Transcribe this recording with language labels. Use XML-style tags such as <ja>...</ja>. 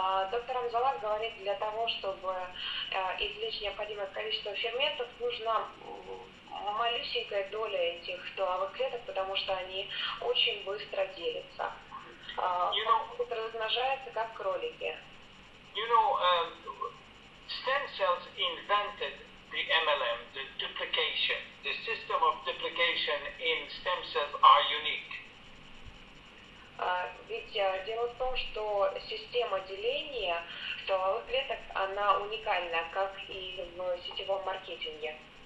<ru>Доктор Амзаллаг говорит, для того, чтобы извлечь необходимое количество ферментов, нужна малюсенькая доля этих стволовых клеток, потому что они очень быстро делятся. Размножаются как кролики.</ru> <en>You know, stem cells invented the MLM, the duplication. The system of duplication in stem cells are unique.</en> <ru>Ведь дело в том, что система деления стволовых клеток, она уникальна, как и в сетевом маркетинге.</ru>